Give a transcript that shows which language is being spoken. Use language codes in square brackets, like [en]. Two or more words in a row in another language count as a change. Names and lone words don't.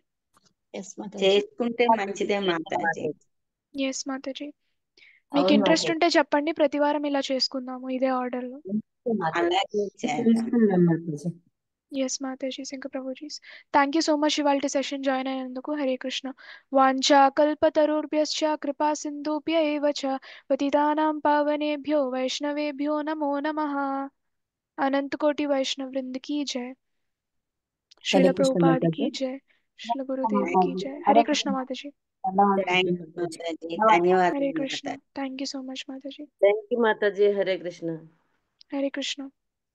[te] చేసుకుంటే మంచిదే మాతాజీ. ఎస్ మాతాజీ, మీకు ఇంట్రెస్ట్ ఉంటే చెప్పండి, ప్రతి వారం ఇలా చేసుకుందాము ఇదే ఆర్డర్లో. అలాగే చేద్దాం. ఎస్ మాతాజీస్, ఇంకా ప్రభుజీస్. [en] thank you so much [te] ఇవాళ [en] session join [te] అయినందుకు. హరే కృష్ణ. [sa] వాంఛా కల్పతరుభ్యశ్చ కృపా సింధుభ్య ఏవ చ పతితానాం పావనేభ్యో వైష్ణవేభ్యో నమో నమః. [hi] अनंत कोटि वैष्णव वृंद की जय। श्रील हरे कृष्ण प्रभुपाद माता की जी। जय। श्रील गुरुदेव की जय। हरे कृष्ण माता जी। [te] ధన్యవాదాలు [hi] हरे कृष्ण। [en] thank you so much [hi] माता जी। [en] thank you [te] మాతాజీ. హరే కృష్ణ. [hi] हरे कृष्ण।